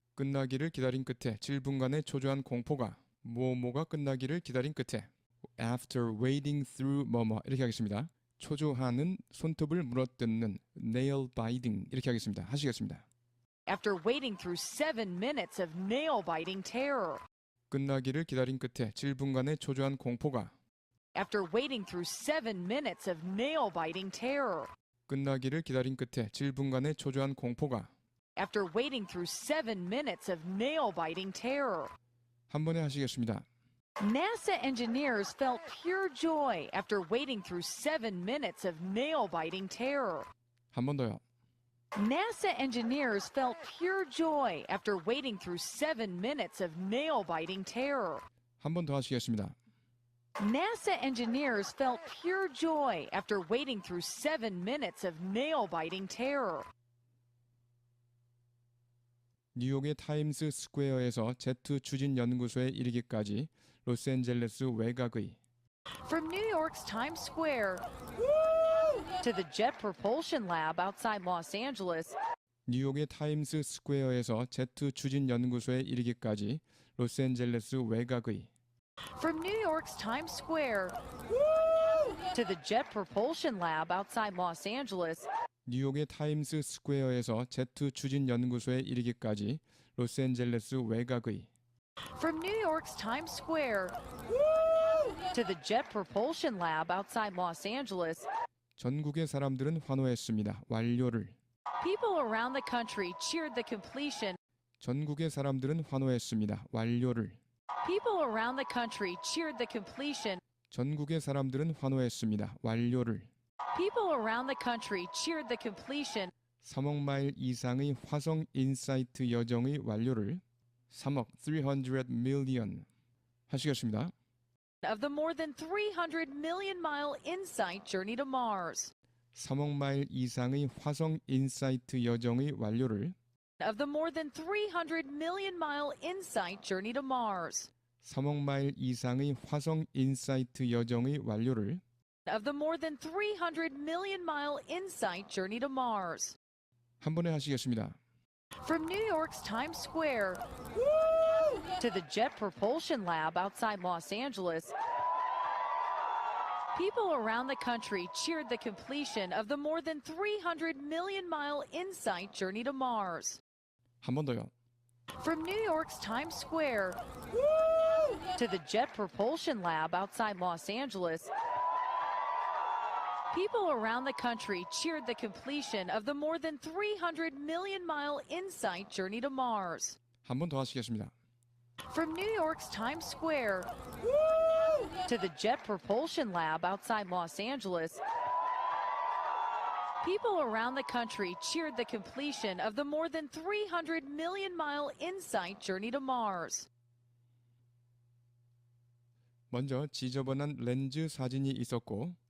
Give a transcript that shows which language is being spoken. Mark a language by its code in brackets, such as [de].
[ko] 끝나기를 기다린 끝에 7분간의 초조한 공포가 뭐뭐가 끝나기를 기다린 끝에 [en] after waiting through [ko] 뭐뭐 이렇게 하겠습니다. 초조하는 손톱을 물어뜯는 [en] nail biting [ko] 이렇게 하겠습니다. 하시겠습니다. [en] After waiting through 7 minutes of nail-biting terror. [ko] 끝나기를 기다린 끝에 7분간의 초조한 공포가 [en] After waiting through 7 minutes of nail-biting terror. [ko] 끝나기를 기다린 끝에 7분간의 초조한 공포가 [en] After waiting through 7 minutes of nail-biting terror. [ko] 한 번에 하시겠습니다. [en] NASA engineers felt pure joy after waiting through 7 minutes of nail-biting terror. [ko] 한 번 더요. [en] NASA engineers felt pure joy after waiting through 7 minutes of nail-biting terror. [ko] 한 번 더 하시겠습니다. [en] NASA engineers felt pure joy after waiting through 7 minutes of nail-biting terror. [ko] 뉴욕의 타임스 스퀘어에서 제트 추진 연구소에 이르기까지 로스앤젤레스 외곽의 [en] From New York's Times Square to the Jet Propulsion Lab outside Los Angeles, [ko] 뉴욕의 타임스 스퀘어에서 제트 추진 연구소에 이르기까지 로스앤젤레스 외곽의 [en] from New York's Times Square to the Jet Propulsion Lab outside Los Angeles, [ko] 뉴욕의 타임스 스퀘어에서 제트 추진 연구소에 이르기까지 로스앤젤레스 외곽의 [en] from New York's Times Square to the Jet Propulsion Lab outside Los Angeles, [ko] 전국의 사람들은 환호했습니다. 완료를 [en] people around the country cheered the completion. [ko] 전국의 사람들은 환호했습니다. 완료를 [en] People around the country cheered the completion. [ko] 전국의 사람들은 환호했습니다. 완료를 [en] People around the country cheered the completion [ko] 3억 마일 이상의 화성 인사이트 여정의 완료를 3억 [en] 300 million [ko] 하시겠습니다. [en] of the more than 300 million mile InSight journey to Mars. [ko] 3억 마일 이상의 화성 인사이트 여정의 완료를 [en] Of the more than 300 million mile InSight journey to Mars. [ko] 3억 마일 이상의 화성 인사이트 여정의 완료를 [en] Of the more than 300 million mile InSight journey to Mars. [ko] 한 번에 하시겠습니다. [en] From New York's Times Square to the Jet Propulsion Lab outside Los Angeles, people around the country cheered the completion of the more than 300 million mile InSight journey to Mars. [ko] 한 번 더요. [en] From New York's Times Square to the Jet Propulsion Lab outside Los Angeles, people around the country cheered the completion of the more than 300 million mile InSight journey to Mars. [ko] 한 번 더 하시겠습니다. [en] From New York's Times Square to the Jet Propulsion Lab outside Los Angeles, People around the country cheered the completion of the more than 300 million mile InSight journey to Mars. [ko] 먼저 지저분한 렌즈 사진이 있었고,